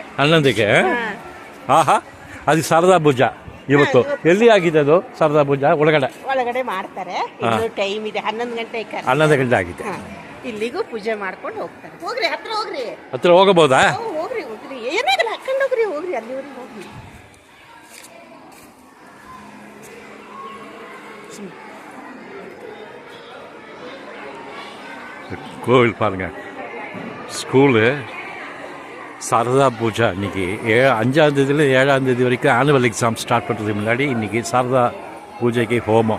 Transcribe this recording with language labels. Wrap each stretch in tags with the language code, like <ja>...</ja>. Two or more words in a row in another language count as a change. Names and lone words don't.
<kn>11ಕ್ಕೆ. ಅದು ಶಾರದಾ ಪೂಜಾ ಇವತ್ತು. ಎಲ್ಲಿ ಆಗಿದೆ ಅದು ಶಾರದಾ ಪೂಜಾ? ಒಳಗಡೆ ಮಾಡ್ತಾರೆ. ಇನ್ನು ಟೈಮ್ ಇದೆ. 11 ಗಂಟೆ. 11 ಗಂಟೆ ಆಗಿದೆ. ಇಲ್ಲಿಗೂ ಪೂಜೆ ಮಾಡ್ಕೊಂಡು ಹೋಗ್ತಾರೆ. ಹೋಗ್ರಿ, ಹತ್ರ ಹೋಗಬಹುದಾ? ಹೋಗ್ರಿ ಏನಾಗಲ್ಲ, ಹಾಕೊಂಡು ಹೋಗ್ರಿ ಅಲ್ಲಿವರೆಗೆ ಹೋಗ್ರಿ.</kn> <ta>கோவில் பாருங்க. ஸ்கூலு சாரதா பூஜா இன்றைக்கி 5ஆம் தேதியில் 7ஆம் தேதி வரைக்கும்</ta> <en>annual exam start</en> <ta>பண்ணுறதுக்கு முன்னாடி இன்றைக்கி சாரதா பூஜைக்கு ஹோமம்.</ta>